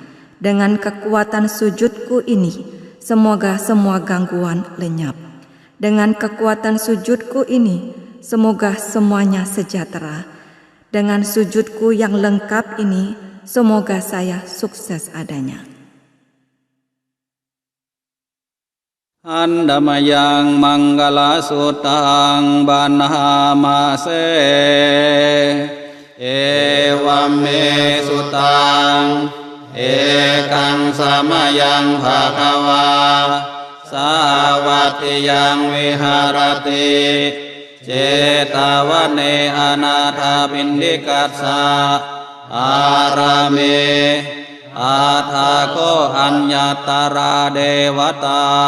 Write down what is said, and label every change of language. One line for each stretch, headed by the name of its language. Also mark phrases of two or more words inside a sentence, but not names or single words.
Indonesian: Dengan kekuatan sujudku ini, semoga semua gangguan lenyap. Dengan kekuatan sujudku ini, semoga semuanya sejahtera. Dengan sujudku yang lengkap ini, semoga saya sukses adanya.
Pali: Andamayang manggala sutang banhamase ewame sutang ekang samayang bhagawa sawatiyang viharati cetawane anatha pindikatsa arame athako anyatara dewata